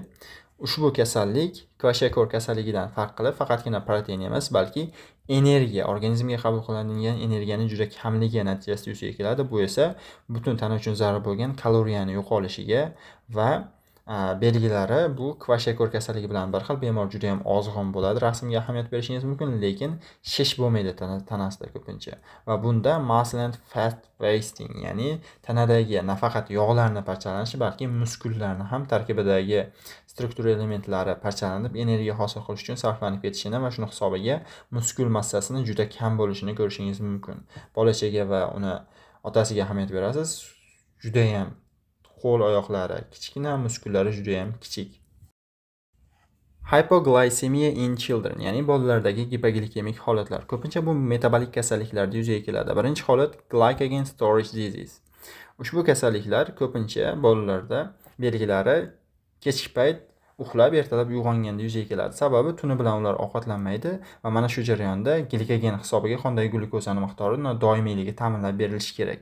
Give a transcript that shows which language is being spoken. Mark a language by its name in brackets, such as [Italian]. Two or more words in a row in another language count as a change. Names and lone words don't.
[Uzbek] Ushbu kasallik Kwashiorkor kasalligidan farq qilib faqatgina protein emas, balki energiya, organizmga qabul qilinadigan energiyaning juda kamligi natijasida yuzaga keladi. Bu esa butun tana uchun zarur bo'lgan kaloriyani yo'qolishiga va belgilari bu Kwashiorkor kasalligi bilan bir xil. Bemor juda ham ozg'in bo'ladi. Rasmga ahamiyat berishingiz mumkin, lekin shish bo'lmaydi tanasida ko'pincha. Va bunda [English] muscle and fat wasting, [Uzbek] ya'ni tanadagi nafaqat yog'larning parchalanishi, balki muskullarni ham tarkibidagi struktura elementlari parchalanib energiya hosil qilish uchun sarflanib ketishini va shuni hisobiga muskul massasini juda kam bo'lishini ko'rishingiz mumkin. Bolachaga va uni otasiga ahamiyat berasiz. Juda ham qo'l oyoqlari kichkina, muskullari juda ham kichik. [English] Hypoglycemia in children, [Uzbek] ya'ni bolalardagi gipoglikemik holatlar. Ko'pincha bu metabolik kasalliklarda yuzaga keladi. Birinchi holat [English] glycogen storage disease. [Uzbek] Ushbu kasalliklar ko'pincha bolalarda belgilari kechki payt uxlab ertalab uyg'onganda yuzaga keladi. Sababi tuni bilan ular ovqatlanmaydi va mana shu jarayonda glikogen hisobiga qondagi glyukozani miqdori doimiyligi ta'minlab berilishi kerak.